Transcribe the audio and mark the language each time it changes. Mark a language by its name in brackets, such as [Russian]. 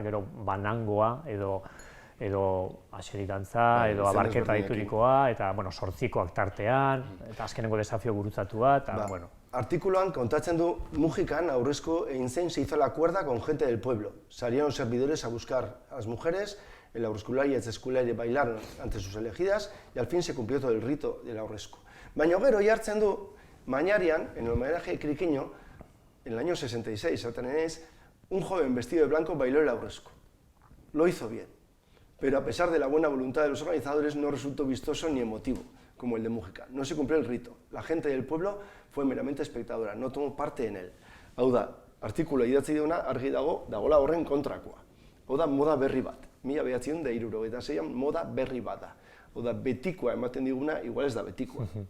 [Basque] Gero banangoa edo aserikantza, edo abarketa diturikoa, eta sortzikoak tartean, eta azkenengo desafio gurutzatua, eta bueno. Artikuluan kontatzen du Mujikan aurrezko egin zen [Spanish] se hizo la cuerda con gente del pueblo. Salieron servidores a buscar a las mujeres, el aurreskulari y el eskulari bailaron ante sus elegidas, y al fin se cumplió todo el rito del aurrezko. [Basque] Baina gero jartzen du [Spanish] Mañarian, en el homenaje de Criquiño, en el año 66, un joven vestido de blanco bailó el aurrezko. Lo hizo bien. Pero a pesar de la buena voluntad de los organizadores no resultó vistoso ni emotivo, como el de Mujica. No se cumplió el rito. La gente del pueblo fue meramente espectadora, no tomó parte en él. [Basque] Hau da, artikula idatzi duena argi dagoela horren kontrakoa. Hau da, moda berri bat. 1976an moda berri bat da. Hau da, betikoa ematen diguna, igual ez da betikoa.